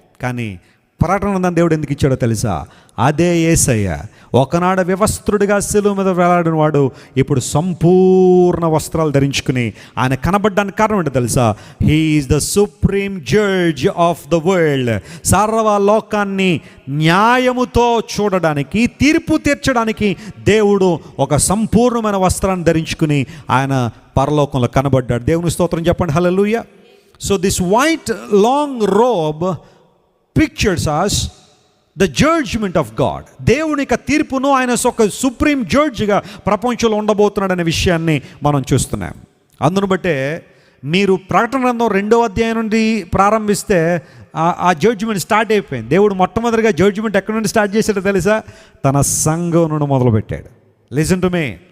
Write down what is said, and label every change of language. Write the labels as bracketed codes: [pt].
[te] కానీ ప్రకటన దేవుడు ఎందుకు ఇచ్చాడో తెలుసా? అదే యేసయ్య ఒకనాడు వ్యవస్థుడిగా శిలువ మీద వేలాడిన వాడు ఇప్పుడు సంపూర్ణ వస్త్రాలు ధరించుకుని ఆయన కనబడ్డానికి కారణం ఏంటో తెలుసా? [en] He is the supreme judge of the world. [te] సర్వలోకాన్ని న్యాయముతో చూడడానికి, తీర్పు తీర్చడానికి దేవుడు ఒక సంపూర్ణమైన వస్త్రాన్ని ధరించుకుని ఆయన పరలోకంలో కనబడ్డాడు. దేవుని స్తోత్రం చెప్పండి. హల్లెలూయా. [en] So this white long robe pictures us the judgment of God. [te] దేవుని యొక్క తీర్పును ఆయన ఒక సుప్రీం జడ్జిగా ప్రపంచంలో ఉండబోతున్నాడనే విషయాన్ని మనం చూస్తున్నాం. అందును బట్టే మీరు ప్రకటన గ్రంథం 2వ అధ్యాయం నుండి ప్రారంభిస్తే ఆ జడ్జిమెంట్ స్టార్ట్ అయిపోయింది. దేవుడు మొట్టమొదటిగా జడ్జిమెంట్ ఎక్కడి నుండి స్టార్ట్ చేశాడో తెలుసా? తన సంఘం నుండి మొదలుపెట్టాడు. [en] Listen to me.